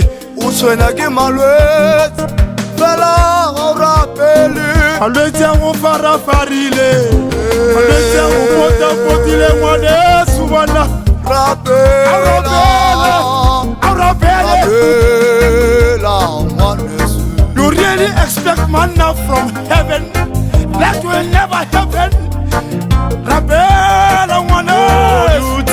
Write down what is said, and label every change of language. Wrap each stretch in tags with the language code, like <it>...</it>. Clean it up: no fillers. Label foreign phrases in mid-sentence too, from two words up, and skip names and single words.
<tn>o tshwenya ke malwetse fela ga o rapele malwetse a go farafarile malwetse a go potapotile ngwanesu bona rapela ngwanesu.</tn> <en>You really expect manna from heaven that will never happen.</en> <tn>Rapela ngwanesu</tn>